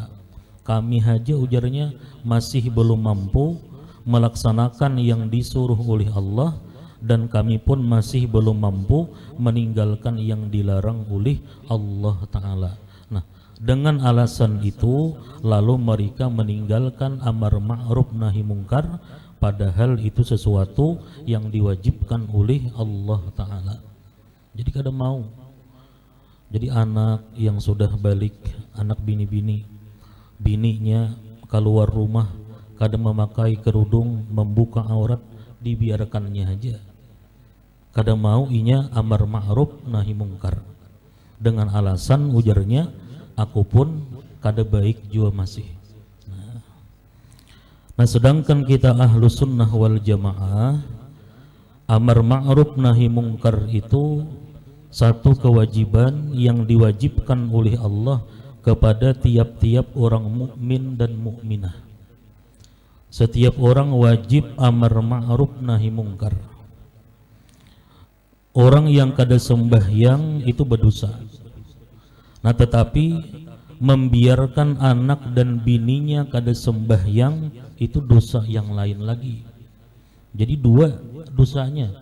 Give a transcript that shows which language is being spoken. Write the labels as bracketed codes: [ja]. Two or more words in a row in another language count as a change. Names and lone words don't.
[id] Kami haja, ujarnya, masih belum mampu melaksanakan yang disuruh oleh Allah, dan kami pun masih belum mampu meninggalkan yang dilarang oleh Allah Ta'ala. Nah, dengan alasan itu lalu mereka meninggalkan [ar] أمر معروف نهي منكر, [id] padahal itu sesuatu yang diwajibkan oleh Allah Ta'ala. [bjn] Jadi kada mau. Jadi anak yang sudah balik, anak bini-bini, bininya keluar rumah kada memakai kerudung, membuka aurat, dibiarkannya aja. Kada mau inya [ar] أمر معروف نهي منكر, [bjn] dengan alasan, ujarnya, aku pun kada baik jua masih. [id] Nah, sedangkan kita [ar] أهل السنة والجماعة, أمر معروف نهي منكر [id] itu satu kewajiban yang diwajibkan oleh Allah kepada tiap-tiap orang mukmin dan mukminah. Setiap orang wajib [ar] أمر معروف نهي منكر. [bjn] Orang yang kada sembahyang itu berdosa. Nah, tetapi membiarkan anak dan bininya kada sembahyang itu dosa yang lain lagi. [id] Jadi dua dosanya.